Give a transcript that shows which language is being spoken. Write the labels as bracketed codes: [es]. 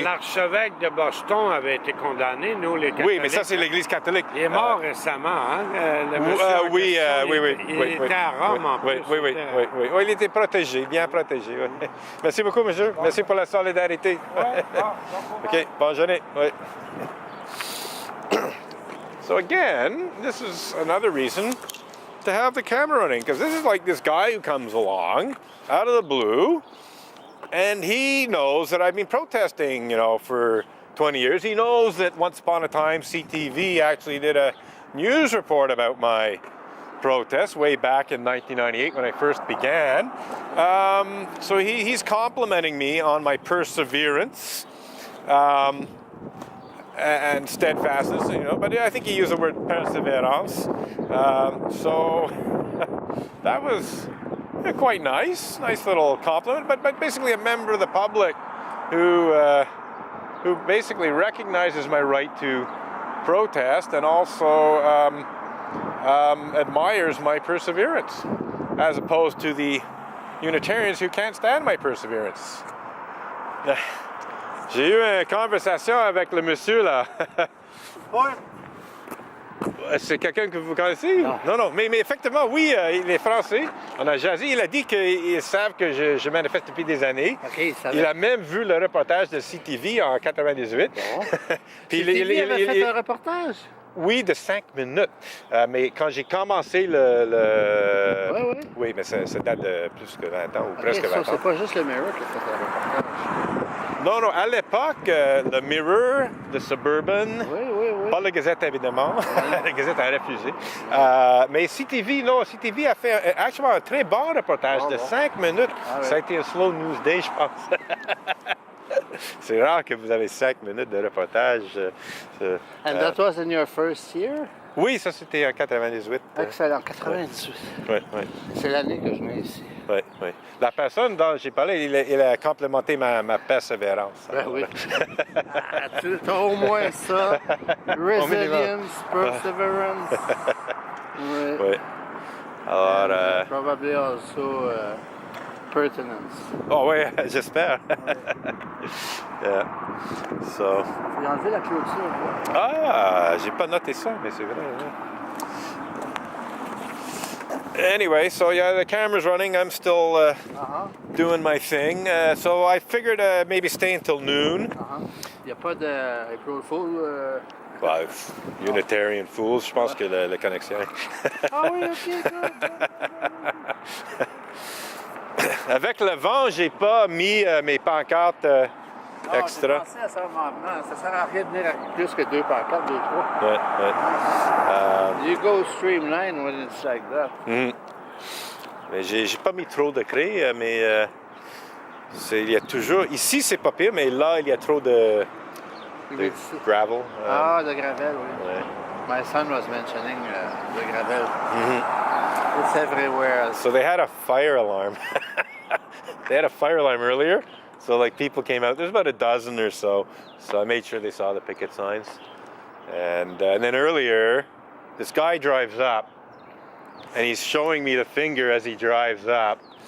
[fr] L'archevêque de Boston avait été condamné, nous, les catholiques. oui, mais ça, c'est l'Église catholique. Il est mort récemment, hein? Le monsieur en oui, question, il était à Rome, en plus. Oui, il était protégé, bien protégé. Oui. Merci beaucoup, monsieur. Merci pour la solidarité. OK, bonne journée. Oui. [en] So again, this is another reason to have the camera running, because this is like this guy who comes along out of the blue, and he knows that I've been protesting, for 20 years. He knows that once upon a time CTV actually did a news report about my protest way back in 1998 when I first began. So he's complimenting me on my perseverance. And steadfastness, but I think he used the word perseverance. So that was quite nice little compliment, but basically a member of the public who basically recognizes my right to protest and also admires my perseverance, as opposed to the Unitarians who can't stand my perseverance. [fr] J'ai eu une conversation avec le monsieur, là. Oui. C'est quelqu'un que vous connaissez? Non. Mais effectivement, oui, il est français. On a jasé. Il a dit qu'ils savent que je manifeste depuis des années. OK, ça Il a même vu le reportage de CTV en 98. Bon. Puis CTV avait fait un reportage? Oui, de 5 minutes. Mais quand j'ai commencé Oui. Oui, mais ça date de plus que 20 ans, ou presque 20 ans. C'est pas juste le Mirror qui a fait un reportage. Non, à l'époque, le Mirror, le Suburban, Oui. pas la Gazette évidemment, la Gazette a refusé. Mais CTV a fait actuellement un très bon reportage de 5 minutes. Ça a été un [en] slow news day, [fr] je pense. C'est rare que vous avez 5 minutes de reportage. [en] And that was in your first year? [fr] Oui, ça c'était en 98. Excellent, 98. Oui. C'est l'année que je venais ici. Oui. La personne dont j'ai parlé, il a complémenté ma persévérance. Ben oui. T'as au moins ça. [en] Resilience, perseverance. [fr] Oui. Alors, [en] probably also pertinence. [fr] Oh oui, j'espère. [en] Yeah. So. [fr] Faut y enlever la clôture. Là. Ah, j'ai pas noté ça, mais c'est vrai. [en] Yeah. Anyway, so yeah, the camera's running. I'm still doing my thing. So I figured maybe stay until noon. [fr] Il n'y a pas de April Fool. Bah, [en] Unitarian fools, [fr] je pense que la connexion. Ah oui, ok. Avec le vent, j'ai pas mis mes pancartes extra. J'ai pensé à ça maintenant. Ça sert à rien de venir avec plus que 2 pancartes, 2, 3. Ouais. [en] You go streamline when it's like that. [fr] Mais j'ai pas mis trop de craie, mais il y a toujours. Ici, c'est pas pire, mais là, il y a trop de gravel. [en] The gravel, [fr] oui. Ouais. [en] My son was mentioning the gravel. It's everywhere. So they had a fire alarm. They had a fire alarm earlier. So like people came out. There's about a dozen or so. So I made sure they saw the picket signs. And then earlier, this guy drives up, and he's showing me the finger as he drives up.